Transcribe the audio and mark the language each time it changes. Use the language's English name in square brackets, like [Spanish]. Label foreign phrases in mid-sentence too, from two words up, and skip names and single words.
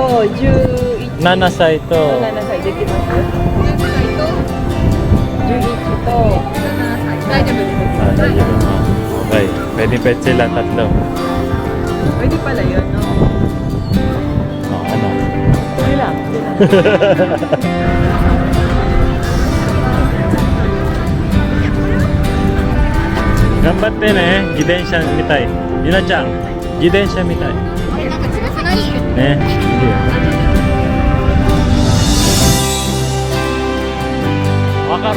[Japanese] 七歳と. 七歳、できます？十一と. [Filipino] Dayo. Okay, pwede sila tatlo. Pwede pala yun, no? Ano? Sige lang. [Japanese] 頑張ってね、自転車みたい. Yuna-chan, 自転車みたい. Ne,いいよ。わかる？